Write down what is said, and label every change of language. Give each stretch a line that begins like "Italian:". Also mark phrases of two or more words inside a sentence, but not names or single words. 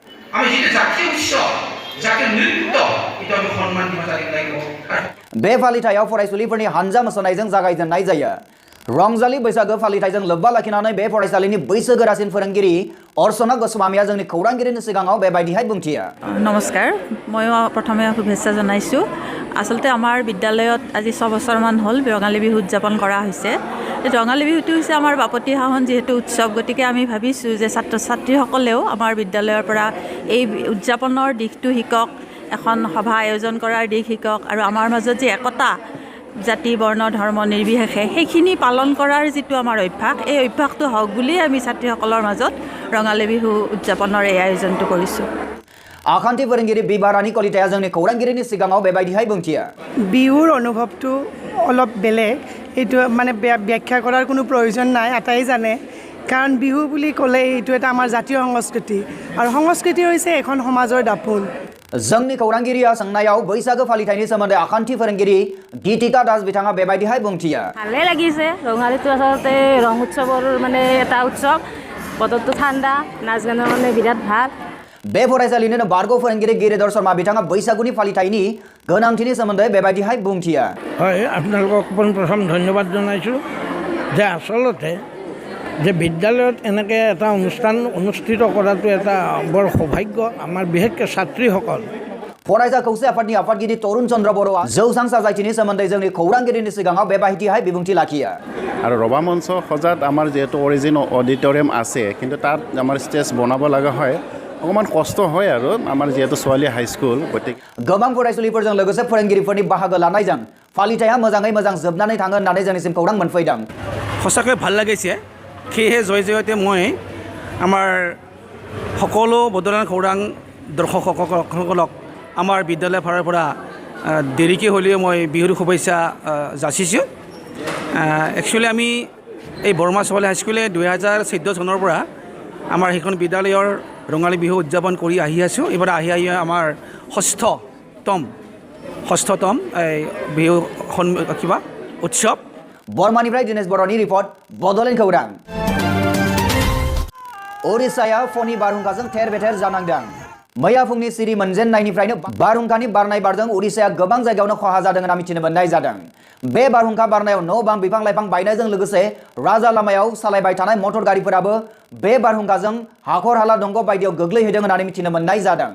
Bodo: बे फालिथायाव फरायसुलिफोरनि हानजा मोसानायजों जागायजेननाय जायो। रंजालि बैसागो फालिथायजों लोब्बा लाखिनानै बे फरायसालिनि बैसोगोरासिन फोरोंगिरि अर्चना गोस्वामीया जोंनि खौरांगिरिनि सिगाङाव बेबायदिहाय बुंथियो। नमस्कार,
Assamese: মই প্ৰথমে শুভেচ্ছা জনাইছোঁ। আচলতে আমাৰ বিদ্যালয়ত আজি 6 বছৰমান হ'ল ৰঙালী বিহু উদযাপন কৰা হৈছে। ৰঙালী বিহুটো হৈছে আমাৰ বাপতি সাহোন যিহেতু উৎসৱ, গতিকে আমি ভাবিছোঁ যে ছাত্ৰ ছাত্ৰীসকলেও আমাৰ বিদ্যালয়ৰ পৰা এই উদযাপনৰ দিশটো শিকক, এখন সভা আয়োজন কৰাৰ দিশ শিকক, আৰু আমাৰ মাজত যে একতা জাতি বৰ্ণ ধৰ্ম নিৰ্বিশেষে সেইখিনি পালন কৰাৰ যিটো আমাৰ অভ্যাস, এই অভ্যাসটো হওক বুলি আমি ছাত্ৰীসকলৰ মাজত ৰঙালী বিহু উদযাপনৰ এই আয়োজনটো কৰিছোঁ।
Bodo: আখান্তি फोरोंगिरि बिबारानी कलिताया जोंनि खौरांगिरिनि सिगाङाव बेबायदिहाय बुंथियो।
Assamese: বিহুৰ অনুভৱটো অলপ বেলেগ, এইটো মানে ব্যাখ্যা কৰাৰ কোনো প্ৰয়োজন নাই, আটাই জানে। কাৰণ বিহু বুলি ক'লে এইটো এটা আমাৰ জাতীয় সংস্কৃতি, আৰু সংস্কৃতি হৈছে এখন সমাজৰ দাপোন।
Bodo: जोंनि खौरांगिरिया सोंनायाव बैसागो फालिथायनि सोमोन्दै आखान्थि फोरोंगिरि गीतिका दास बिथाङा बेबायदिहाय बुंथियो।
Assamese: ভালে লাগিছে। ৰঙালীটো আচলতে ৰং উৎসৱৰ মানে এটা উৎসৱ। বতৰটো ঠাণ্ডা, নাচ গানৰ মানে বিৰাট ভাল।
Bodo: बे फरायसालिनिनो बारग' फोरोंगिरि गिरिधर शर्मा बिथाङा बैसागुनि फालिथायनि गोनांथिनि सोमोन्दै बेबायदिहाय बुंथियो।
Assamese: হয়, আপোনালোকক প্ৰথম ধন্যবাদ জনাইছোঁ যে আচলতে যে বিদ্যালয়ত এনেকৈ এটা অনুষ্ঠান অনুষ্ঠিত কৰাটো এটা বৰ সৌভাগ্য আমাৰ বিশেষকৈ ছাত্ৰীসকল।
Bodo: फरायसा खौसे आफादनि आफादगिरि तरुण चन्द्र बर'आ जौसां साजायथिनि सोमोन्दै जोंनि खौरांगिरिनि सिगाङाव बेबायदिहाय बिबुंथि लाखियो।
Assamese: আৰু ৰবা মঞ্চ সজাত আমাৰ যিহেতু
English: origin auditorium
Assamese: আছে, কিন্তু তাত আমাৰ ষ্টেজ বনাব লগা হয়, অকণমান কষ্ট হয়। আৰু আমাৰ যিহেতু ছোৱালী হাইস্কুল, গতিকে
Bodo: गोबां फरायसुलिफोरजों लोगोसे फोरोंगिरिफोरनि बाहागो लानायजों फालिथाया मोजाङै मोजां जोबनानै थाङो होननानै जोंनिसिम खौरां मोनफैदों।
Assamese: সঁচাকৈ ভাল লাগিছে। সেয়েহে জয়তে মই আমাৰ সকলো বডোলেণ্ড খৌৰাং দৰ্শকসকলক আমাৰ বিদ্যালয়ৰ ফালৰ পৰা দেৰিকৈ হ'লেও মই বিহুৰ শুভেচ্ছা যাচিছোঁ। একচুৱেলি আমি এই বৰ্মা ছোৱালী হাইস্কুলে 2014 চনৰ পৰা আমাৰ সেইখন বিদ্যালয়ৰ ৰঙালী বিহু উদযাপন কৰি আহি আছোঁ। এইবাৰ আহি আমাৰ ষষ্ঠতম এই বিহু কিবা উৎসৱ।
Bodo: बर्मानिफ्राय दिनेश बर'नि रिपर्ट बड'लेण्ड खौरां। उड़िसाया फ'नि बारहुंखाजों थेर बेथेर जानांदों। मैया फुंनि सिरि मोनजेननायनिफ्रायनो बारहुंखानि बारनाय बारजों उड़िसाया गोबां जायगायावनो खहा जादों होनना मिथिनो मोननाय जादों। बे बारहुंखा बारनायाव न' बां बिफां लाइफां बायनायजों लोगोसे राजा लामायाव सालायबाय थानाय मटर गारिफोराबो बे बारहुंखाजों हाखर हाला दंग बायदियाव गोग्लैहैदों होननानै मिथिनो मोननाय जादों।